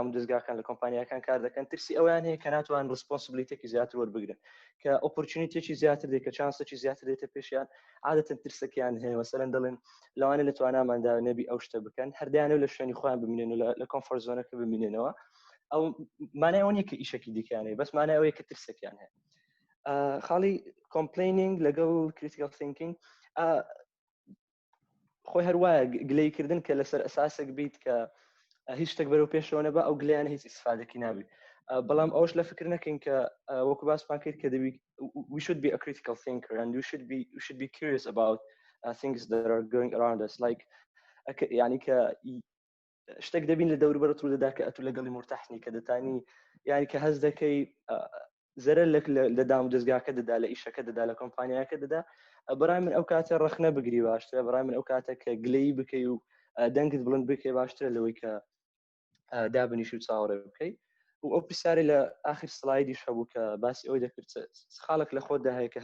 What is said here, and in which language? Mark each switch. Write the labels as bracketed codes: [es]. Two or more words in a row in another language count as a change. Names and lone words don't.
[ckb] و دەستگاکان لە کۆمپانیاکان کار دەکەن ترسی ئەویان هەیە کە ناتوان ڕسپۆنسبلیتێکی زیاتر وەربگرن کە ئۆپۆرچونیتێکی زیاتر دێت کە چانسێکی زیاتر دێتە پێشیان عادەتەن ترسێکیان هەیە مەسەلەن دەڵێن لەوانە لە تواناماندا نەبی ئەو شتە بکەن هەردیانە لە شوێنی خۆیان بمێنن و لە [en] comfort zone [ckb] بمێننەوە ئەو مانای ئەوە نیە کە ئیشێکی دیکانەیە بەس مانای ئەوەیە کە ترسێکیان هەیە خاڵی کۆمپلینینگ لەگەڵ [en] critical thinking [ckb] خۆی هەروایە گلەیکردن کە لەسەر ئەساسێک بیت کە هیچ شتێک بەرەو پێشەوە نەبە ئەو گلیانە هیچ ئیسفادەکی نابی بەڵام ئەوش لە فکر نەکەین کە وەکو باسمان کرد کە دەبی [en] we should be a critical thinker and we should be curious about things that are going around us like [ckb] يعني کە شتێک دەبین لە دەوروبەرت ڕوودەدا کە ئەتو لەگەڵی مرتاحنی کە دەتانی یعنی کە هەز دەکەی زەرەر لە دام و دەستگاکە دەدا لە ئیشەکە دەدا لە کۆمپانیاکە دەدا بەڕای من ئەو کاتە ڕەخنە بگری باشترە بەڕای من ئەو کاتە کە گلەیی بکەی و دەنگت بڵند بکەی باشترە لەوەی کە دابنیشی و چاوەڕێ بکەی و ئەو پرسیارە لە ئاخر سلایدیش هەبوو کە باسی ئەوی دەکرد خاڵک لە خۆتدا هەیە کە